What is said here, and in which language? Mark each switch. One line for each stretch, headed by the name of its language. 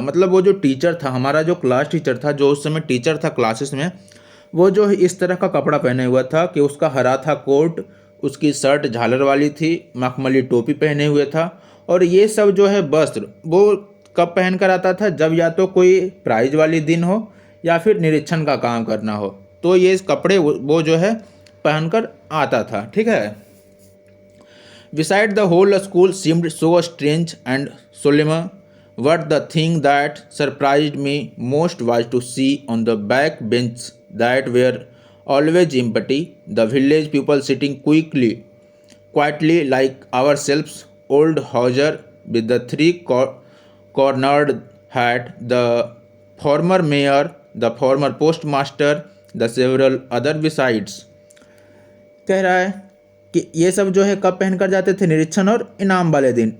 Hindi: मतलब वो जो टीचर था, हमारा जो क्लास टीचर था, जो उस समय टीचर था क्लासेस में, वो जो इस तरह का कपड़ा पहने हुआ था कि उसका हरा था कोट, उसकी शर्ट झालर वाली थी, मखमली टोपी पहने हुए था, और ये सब जो है वस्त्र वो कब पहन कर आता था, जब या तो कोई प्राइज वाली दिन हो या फिर निरीक्षण का काम करना हो, तो ये कपड़े वो जो है पहनकर आता था। ठीक है।
English: Beside the whole school seemed so strange and solemn, but the thing that surprised me most was to see on the back bench that were always empty, the village people sitting quietly like ourselves, old Hauser with the cornered hat, the former mayor, the former postmaster, the several other besides।
Hindi: कह रहा है कि ये सब जो है कब पहन कर जाते थे, निरीक्षण और इनाम वाले दिन।